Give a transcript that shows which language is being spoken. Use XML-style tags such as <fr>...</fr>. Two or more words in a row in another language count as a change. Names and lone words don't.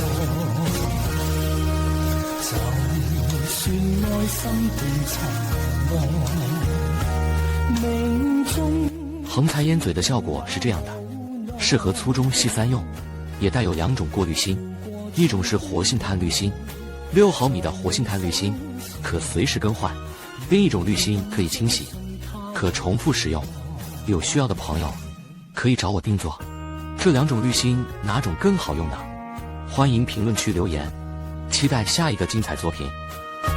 <zh>就算愛心變塵埃，命中横財煙嘴的效果是這樣的，適合粗中細三用，也帶有2種過濾芯，一种是活性炭滤芯，6毫米的活性炭滤芯可随时更换；另一种滤芯可以清洗，可重复使用。有需要的朋友可以找我定做。这2种滤芯哪种更好用呢？欢迎评论区留言，期待下一个精彩作品。</zh>